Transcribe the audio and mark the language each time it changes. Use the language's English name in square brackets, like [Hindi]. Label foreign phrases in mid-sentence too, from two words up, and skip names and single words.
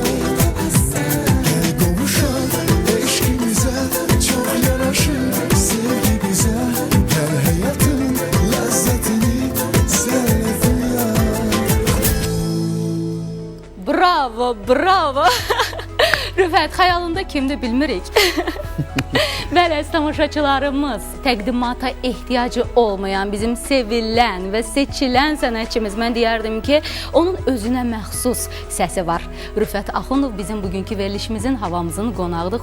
[Turkish] Gel kavuşalım eşkimize, çok yaraşır sevgi bize. Her hayatın lezzetini senle duyak. [Azerbaijani] Bravo, bravo. Rüfət, xəyalında kimdir bilmirik. Bəli, tamaşaçılarımız, təqdimata ehtiyacı olmayan, bizim sevilən və seçilən sənətçimiz. Mən deyərdim ki, onun özünə məxsus səsi var. Rüfət Axundov bizim bugünkü verilişimizin, havamızın qonağıdır.